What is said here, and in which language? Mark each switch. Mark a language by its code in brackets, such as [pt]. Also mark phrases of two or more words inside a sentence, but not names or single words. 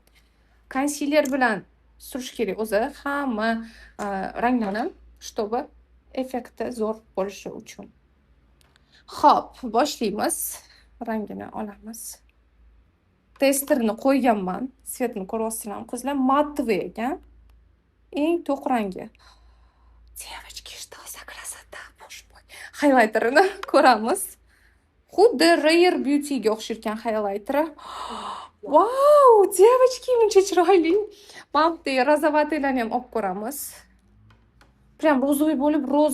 [uz] Konsiler bilan surish kerak o'zi hamma ranglarni, чтобы effekti zo'r bo'lishi uchun. Xo'p, boshlaymiz. Rangini olamiz. Testerni qo'yganman. Svetini ko'ryapsizlarmi qizlar? Matовый ekan. Eng to'q rangi. [ru] Девочки, что за красота, боже мой. [uz] Highlighter'ini ko'ramiz. Xuddi Rare Beauty'ga o'xshirgan highlighter. Vau, девочки, buncha chiroyli. Mana bu rozovatoylarni ham olib ko'ramiz. [ru] Прям розовый [uz] bo'lib,